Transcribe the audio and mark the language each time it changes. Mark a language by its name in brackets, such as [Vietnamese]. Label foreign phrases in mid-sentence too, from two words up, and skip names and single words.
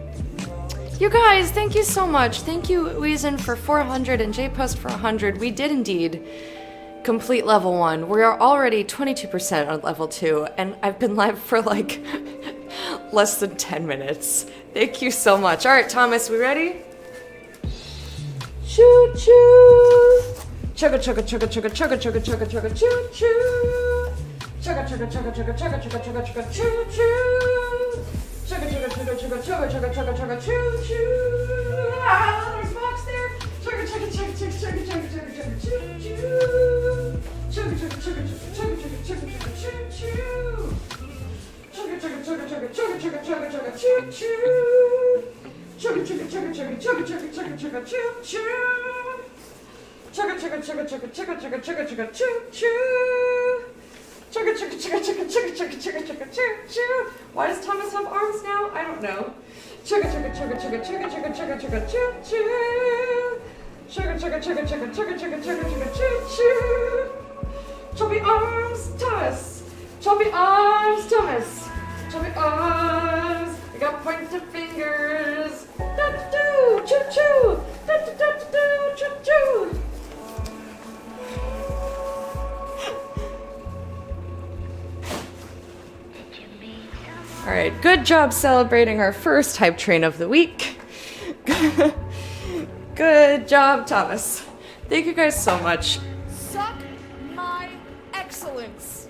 [English] You guys, thank you so much. Thank you, Weezin, for 400 and J-Post for 100. We did indeed complete level 1. We are already 22% on level 2, and I've been live for like less than 10 minutes. Thank you so much. All right, Thomas, we ready? Choo choo. Chugga chugga chugga chugga chugga chugga chugga chugga choo choo. Chugga chugga chugga chugga chugga chugga chugga chugga choo choo. Chugga chugga chugga chugga chugga chugga chugga chugga choo choo. Ah, there's Fox there. Chugga chugga chugga chugga chugga chugga chugga chugga choo choo. Chugga chugga chugga chugga chugga chugga chugga chugga choo choo. Chugga chugga chugga chugga chugga chugga chugga chugga choo choo. Chugga chugga chugga chugga chugga chugga chugga chugga choo choo. Chugga chugga chugga chugga chugga chugga chugga chugga choo choo. Chugga chugga chugga chugga chugga chugga chugga chugga choo choo. Why does Thomas have arms now? I don't know. Chugga chugga chugga chugga chugga chugga chugga chugga choo choo. Chugga chugga chugga chugga chugga chugga chugga chugga choo choo. Chubby arms, Thomas. Chubby arms, Thomas. Chubby arms. I got pointed fingers. Da da doo, choo choo. Da da da da doo, choo choo. All right, good job celebrating our first Hype Train of the week. Good job, Thomas. Thank you guys so much. Suck my excellence.